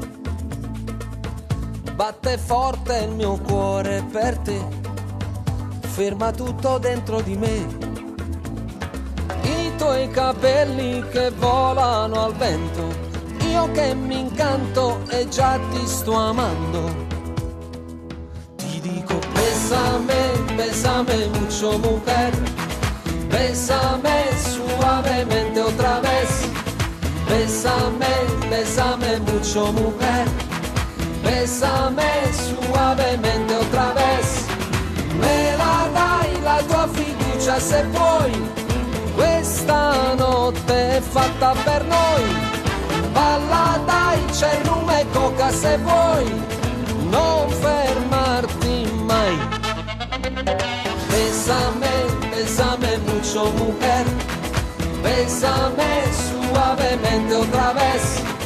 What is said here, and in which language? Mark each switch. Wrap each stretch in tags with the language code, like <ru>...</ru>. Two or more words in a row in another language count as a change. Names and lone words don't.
<it>batte forte il mio cuore per te, ferma tutto dentro di me, i tuoi capelli che volano al vento, io che mi incanto e già ti sto amando, ti dico</it> <es>bésame, bésame mucho mujer. Bésame suavemente otra vez, bésame, bésame mucho mujer, bésame suavemente otra vez, me la da</es> <it>la tua fiducia se vuoi, questa notte è fatta per noi. Balla dai, c'è rum e coca se vuoi, non fermarti mai.</it> <es>Bésame mucho mujer, bésame suavemente otra vez.</es>